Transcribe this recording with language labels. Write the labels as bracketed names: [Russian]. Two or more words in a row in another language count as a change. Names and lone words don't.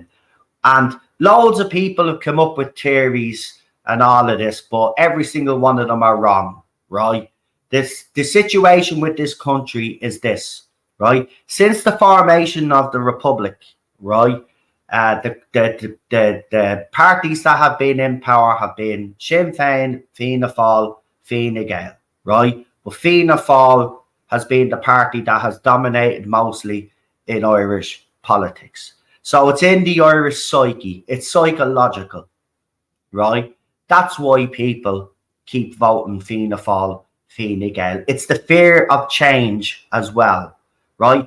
[English] And loads of people have come up with theories and all of this, but every single one of them are wrong, right? The situation with this country is this, right? Since the formation of the Republic, right, the parties that have been in power have been Sinn Féin, Fianna Fáil, Fine Gael, right? But Fianna Fáil has been the party that has dominated mostly in Irish politics. So it's in the Irish psyche. It's psychological, right? That's why people keep voting Fianna Fáil, Fine Gael. It's the fear of change as well, right?